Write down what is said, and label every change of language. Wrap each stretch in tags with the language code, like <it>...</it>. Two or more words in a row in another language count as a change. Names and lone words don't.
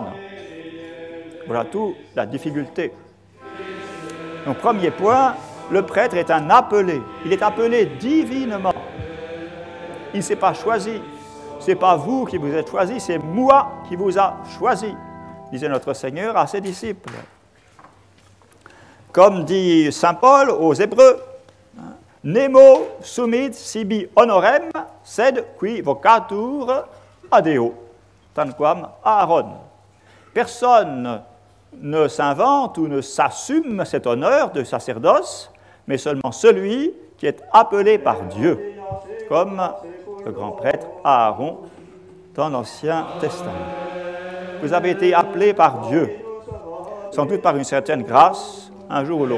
<fr>Voilà toute la difficulté. Donc, premier point, le prêtre est un appelé. Il est appelé divinement. Il ne s'est pas choisi. Ce n'est pas vous qui vous êtes choisi, c'est moi qui vous a choisi, disait notre Seigneur à ses disciples. Comme dit saint Paul aux Hébreux,</fr> <la>Nemo sumit sibi honorem, sed qui vocatur adeo, tanquam Aaron.</la> <fr>Personne ne s'invente ou ne s'assume cet honneur de sacerdoce, mais seulement celui qui est appelé par Dieu, comme le grand prêtre Aaron dans l'Ancien Testament. Vous avez été appelé par Dieu, sans doute par une certaine grâce, un jour ou l'autre.</fr>